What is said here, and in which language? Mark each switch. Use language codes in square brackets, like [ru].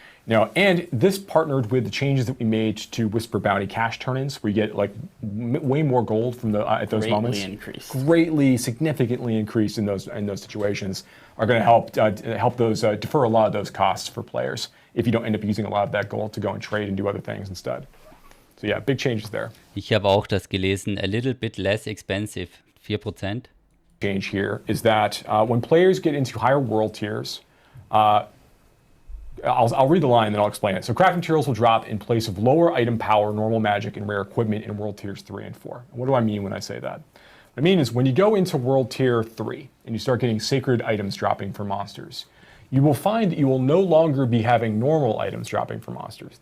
[en] And this partnered with the changes that we made to Whisper Bounty cash turn-ins, where you get like way more gold from at those moments. Greatly, significantly increased in those situations, are going to help those defer a lot of those costs for players if you don't end up using a lot of that gold to go and trade and do other things instead. So yeah, big changes there. [de] Ich habe auch das gelesen, [en] a little bit less expensive, [de] 4%. [en] Change here is that when players get into higher world tiers, I'll read the line and then I'll explain it. So craft materials will drop in place of lower item power, normal magic, and rare equipment in world tiers 3 and 4. And what do I mean when I say that? What I mean is when you go into world tier 3 and you start getting sacred items dropping for monsters, you will find that you will no longer be having normal items dropping for monsters.